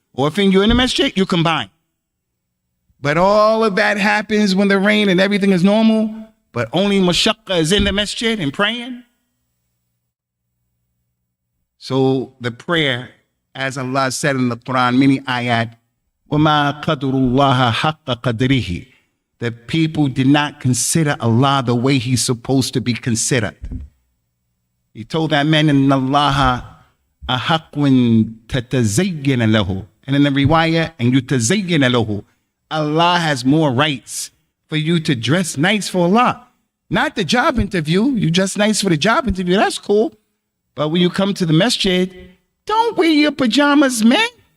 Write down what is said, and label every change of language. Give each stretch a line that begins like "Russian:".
English: Or if you're in the masjid, you combine. But all of that happens when the rain and everything is normal, but only mashaqqa is in the masjid and praying. So the prayer, as Allah said in the Quran, many ayat,
Arabic: وَمَا قَدْرُ اللَّهَ حَقَّ قَدْرِهِ.
English: The people did not consider Allah the way He's supposed to be considered. He told that man,
Arabic: إِنَّ اللَّهَ أَحَقٌ تَتَزَيَّنَ لَهُ.
English: And in the riwayah, and
Arabic: يُتَزَيَّنَ لَهُ.
English: Allah has more rights for you to dress nice for Allah. Not the job interview. You dress nice for the job interview. That's cool. But when you come to the masjid, don't wear your pajamas, man.